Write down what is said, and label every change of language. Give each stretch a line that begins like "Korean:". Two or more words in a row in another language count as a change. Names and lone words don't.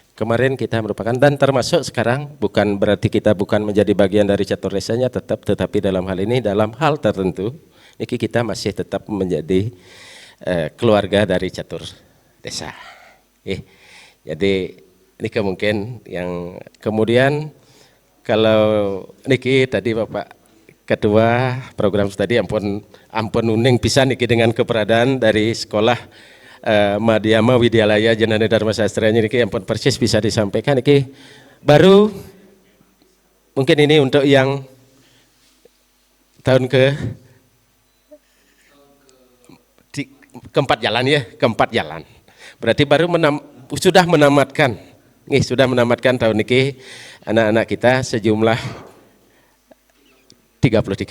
Indonesian: Kemarin kita merupakan dan termasuk sekarang bukan berarti kita bukan menjadi bagian dari catur desanya tetapi dalam hal ini dalam hal tertentu ini kita masih tetap menjadi keluarga dari catur desa. Jadi ini mungkin yang kemudian kalau niki tadi Bapak Ketua program tadi
Balinese: ampun uning pisan niki
Indonesian: dengan keberadaan dari sekolah Madhyama Widyalaya Janana Dharma Sastranya niki ampun persis bisa disampaikan niki baru mungkin ini untuk yang tahun keempat jalan ya, keempat jalan. Berarti baru sudah menamatkan tahun niki anak-anak kita sejumlah 33.